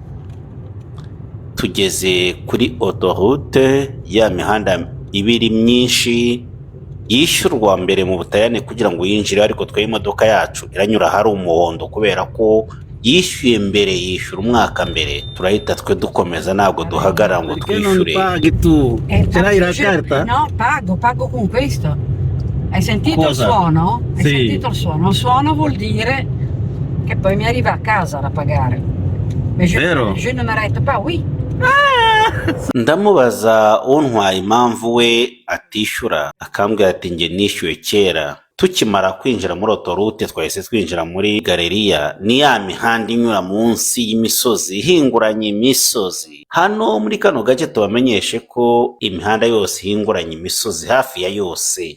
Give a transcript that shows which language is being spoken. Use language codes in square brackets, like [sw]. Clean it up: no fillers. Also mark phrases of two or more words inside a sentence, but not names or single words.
[rw] Tugeze kuri autoroute, ya mihanda ibiri myinshi yishyurwa mbere mu Butaliyani kugira ngo yinjire, ariko twe imodoka yacu iranyura hari umuhondo kubera ko yishyuye mbere, yishyura umwaka mbere. Turahita twe dukomeza, ntabwo duhagarara ngo twishyure. [it] Ce l'hai la carta? No, pago con questo. Hai sentito il Cosa? suono? Hai Sì. sentito il suono? Il suono vuol dire che poi mi arriva a casa da pagare. [fr] Mais [it] Vero? [fr] je ne m'arrête pas, oui. [rw] Ndamubaza untwaye impamvu we atishyura, akambwira ati njye nishyuye kera. Tukimara kwinjira muri autoroute twahise twinjira muri galeriya. Ni ya mihanda inyura munsi y'imisozi ihinguranye imisozi. Hano muri kano gace tubamenyeshe ko imihanda yose ihinguranye imisozi hafi ya yose.